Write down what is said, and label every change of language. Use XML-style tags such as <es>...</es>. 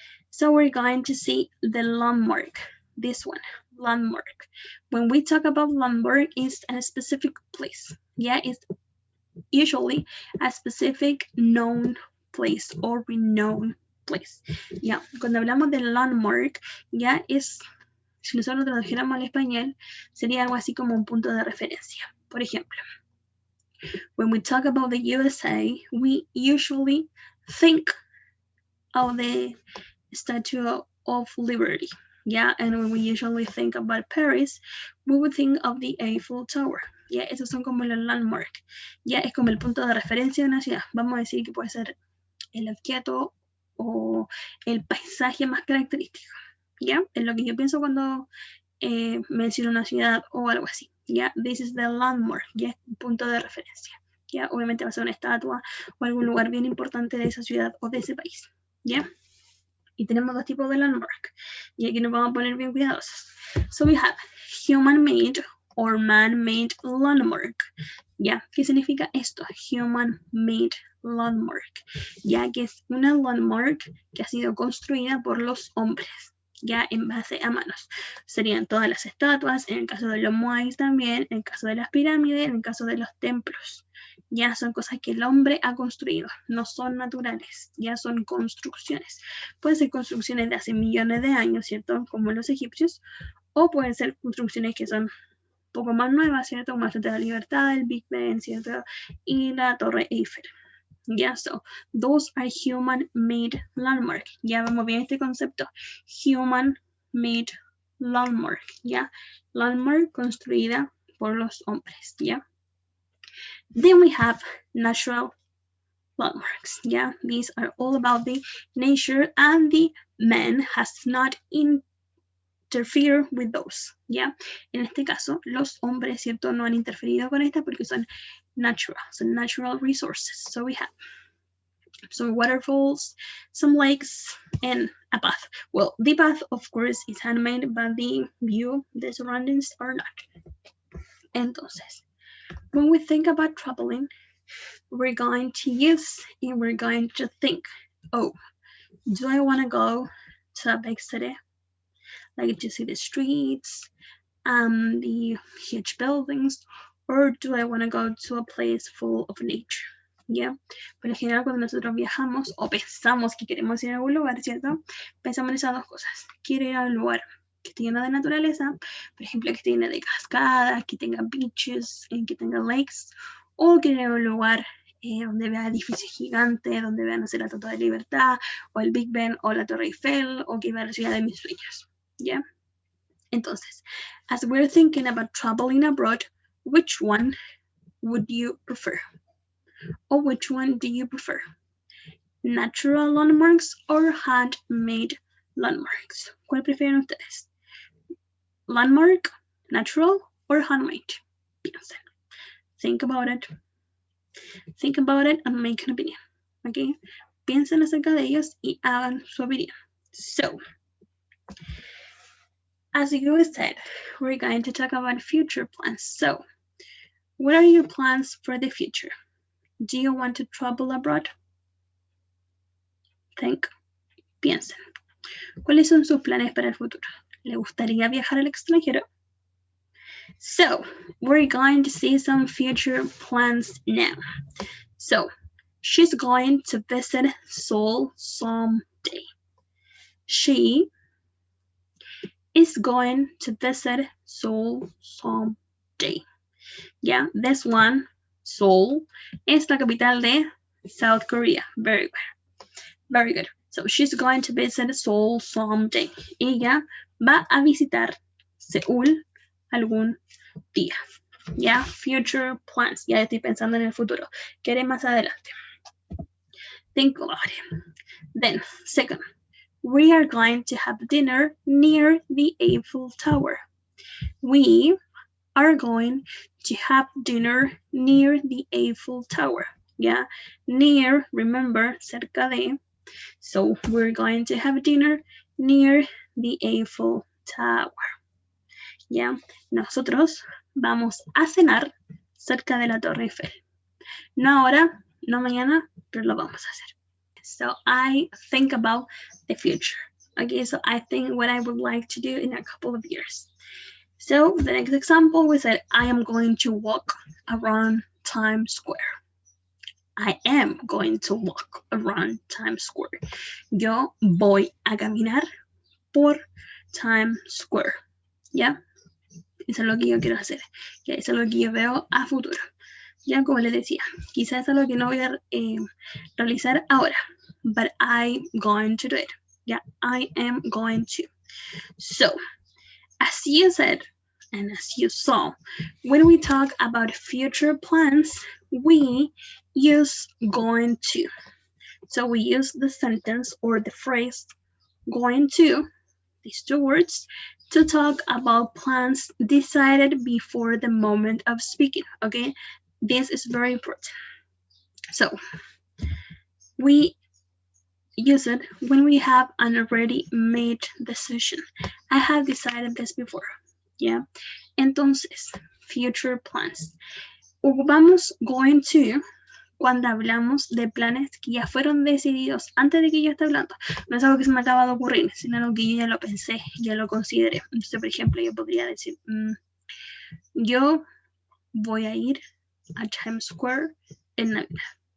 <en>So we're going to see the landmark. This one, landmark. When we talk about landmark, it's a specific place. It's usually a specific known place or renowned place.</en> <es>Cuando hablamos de landmark, es, si nosotros lo tradujéramos al español, sería algo así como un punto de referencia. Por ejemplo,</es> <en>when we talk about the USA, we usually think of the Statue of Liberty. And when we usually think about Paris, we would think of the Eiffel Tower.</en> <es>Esos son como los landmark. Es como el punto de referencia de una ciudad. Vamos a decir que puede ser el objeto o el paisaje más característico. Es lo que yo pienso cuando menciono una ciudad o algo así.</es> <en>This is the landmark.</en> <es>Punto de referencia. Obviamente va a ser una estatua o algún lugar bien importante de esa ciudad o de ese país. Y tenemos dos tipos de landmark. Y aquí nos vamos a poner bien cuidadosos.</es> <en>So we have human-made or man-made landmark.</en> <es>¿Qué significa esto?</es> <en>Human-made landmark.</en> <es>Que es una landmark que ha sido construida por los hombres. En base a manos. Serían todas las estatuas, en el caso de los moais también, en el caso de las pirámides, en el caso de los templos. Son cosas que el hombre ha construido, no son naturales, son construcciones. Pueden ser construcciones de hace millones de años, ¿cierto? Como los egipcios, o pueden ser construcciones que son un poco más nuevas, ¿cierto? Como la Estatua de la Libertad, el Big Ben, ¿cierto? Y la Torre Eiffel.</es> <en>So those are human-made landmark.</en> <es>Vemos bien este concepto.</es> <en>Human-made landmark.</en> <es>Landmark construida por los hombres.</es> <en>Then we have natural landmarks. These are all about the nature, and the man has not interfered with those.</en> <es>En este caso, los hombres, ¿cierto? No han interferido con esta porque son natural resources.</es> <en>So we have some waterfalls, some lakes, and a path. Well, the path, of course, is handmade, but the view, the surroundings are not. Entonces, when we think about traveling, we're going to use and we're going to think, oh, do I want to go to a big city? Like to see the streets, the huge buildings, or do I want to go to a place full of nature?</en> <es>Por lo general, cuando nosotros viajamos o pensamos que queremos ir a algún lugar, ¿cierto? Pensamos en esas dos cosas. Quiero ir a un lugar que esté lleno de naturaleza, por ejemplo, que esté lleno de cascadas, que tenga beaches, que tenga lakes, o quiero ir a un lugar donde vea edificios gigantes, donde vea, no sé, la Estatua de la Libertad, o el Big Ben, o la Torre Eiffel, o que vea la ciudad de mis sueños.</es> <en>Entonces, as we're thinking about traveling abroad, which one would you prefer? Or which one do you prefer? Natural landmarks or handmade landmarks?</en> <es>¿Cuál prefieren ustedes?</es> <en>Landmark, natural, or handmade?</en> <es>Piensen.</es> <en>Think about it. Think about it and make an opinion. Okay?</en> <es>Piensen acerca de ellos y hagan su opinión.</es> <en>So, As you said, we're going to talk about future plans. So, what are your plans for the future? Do you want to travel abroad? Think, piensen.</en> <es>¿Cuáles son sus planes para el futuro? ¿Le gustaría viajar al extranjero?</es> <en>So, we're going to see some future plans now. So, she's going to visit Seoul someday. She is going to visit Seoul someday. Yeah, this one, Seoul,</en> <es>es la capital de</es> <en>South Korea. Very good. Very good. So she's going to visit Seoul someday.</en> <es>Ella va a visitar Seúl algún día.</es> <en>Yeah, future plans.</en> <es>Ya estoy pensando en el futuro. ¿Qué haré más adelante?</es> <en>Think about it. Then, second, we are going to have dinner near the Eiffel Tower. We are going to have dinner near the Eiffel Tower. Yeah, near, remember,</en> <es>cerca de.</es> <en>So we're going to have dinner near the Eiffel Tower.</en> <es>Yeah, nosotros vamos a cenar cerca de la Torre Eiffel. No ahora, no mañana, pero lo vamos a hacer.</es> <en>So I think about the future. Okay, so I think what I would like to do in a couple of years. So the next example, we said, I am going to walk around Times Square. I am going to walk around Times Square.</en> <es>Yo voy a caminar por Times Square. ¿Ya? Eso es lo que yo quiero hacer. ¿Ya? Eso es lo que yo veo a futuro. Ya, como les decía, quizás es lo que no voy a realizar ahora.</es> <en>But I'm going to do it. Yeah, I am going to. So, as you said, and as you saw, when we talk about future plans, we use going to. So we use the sentence or the phrase going to, these two words, to talk about plans decided before the moment of speaking, okay? This is very important. So we use it when we have an already made decision. I have decided this before, yeah? Entonces, future plans.</en> <es>Ocupamos going to cuando hablamos de planes que ya fueron decididos antes de que yo esté hablando. No es algo que se me acaba de ocurrir, sino algo que yo ya lo pensé, ya lo consideré. Entonces, por ejemplo, yo podría decir, yo voy a ir a Times Square en Navidad.</es>